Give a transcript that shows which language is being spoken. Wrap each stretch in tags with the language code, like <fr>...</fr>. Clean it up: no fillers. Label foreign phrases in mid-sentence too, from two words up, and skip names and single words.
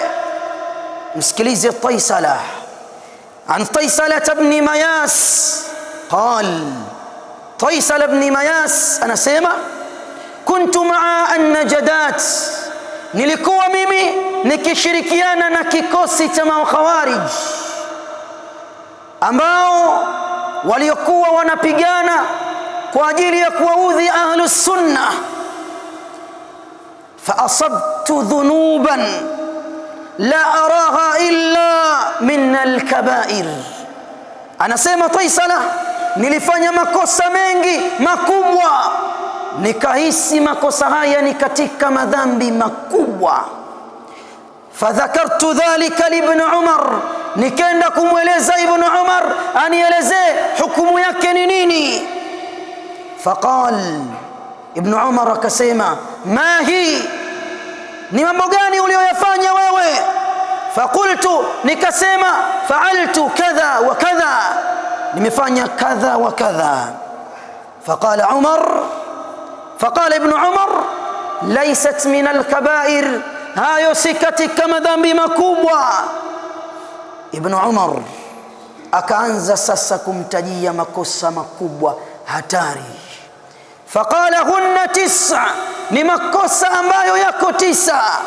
<sw>Msikilize Taisala,</sw> <ar>عن طيسلة بن مياس قال,</ar> <sw>Taisala ibn Mayas anasema,</sw> <ar>كنت مع النجدات,</ar> <sw>nilikuwa mimi nikishirikiana na kikosi cha makhawarij ambao waliokuwa wanapigana kwa ajili ya kuwaudhi</sw> <ar>أهل السنة. فأصبت ذنوبا لا أراها إلا من الكبائر,</ar> <sw>anasema Taisala, nilifanya makosa mengi makubwa, nikahisi makosa haya ni katika madhambi makubwa.</sw> <ar>فذكرت ذلك لابن عمر,</ar> <sw>nikenda kumweleza Ibn Umar anielezee hukumu yake ni nini. Faqal, Ibn Umar akasema,</sw> <ar>ما هي,</ar> <sw>ni mambo gani uliyoyafanya wewe? Faqultu, nikasema,</sw> <ar>فعلت كذا وكذا,</ar> <sw>nimefanya</sw> <ar>كذا وكذا. فقال عمر فقال ابن عمر ليست من الكبائر,</ar> <sw>hayo si katika madhambi makubwa. Ibn Umar akaanza sasa kumtajia makosa makubwa hatari.</sw> <ar>فقال هن 9,</ar> <sw>ni makosa ambayo yako 9.</sw>